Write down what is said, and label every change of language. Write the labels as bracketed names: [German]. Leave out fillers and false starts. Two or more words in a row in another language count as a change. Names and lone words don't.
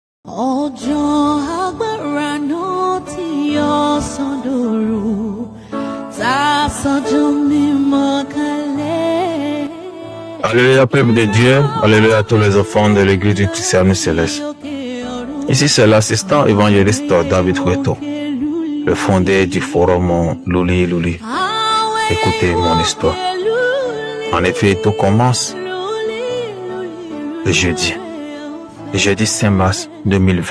[Yoruba] Ọjọ́ agbára náà tí ọ̀sán dòru, tá a sọ́jọ́ mímọ́ kalẹ̀. [French] Alléluia, peuple de Dieu, alléluia à tous les enfants de l'église du Christianisme céleste. Ici, c'est l'assistant évangéliste David Hueto, le fondé du forum Luli Luli. Écoutez mon histoire. En effet, tout commence le jeudi 5 mars 2020.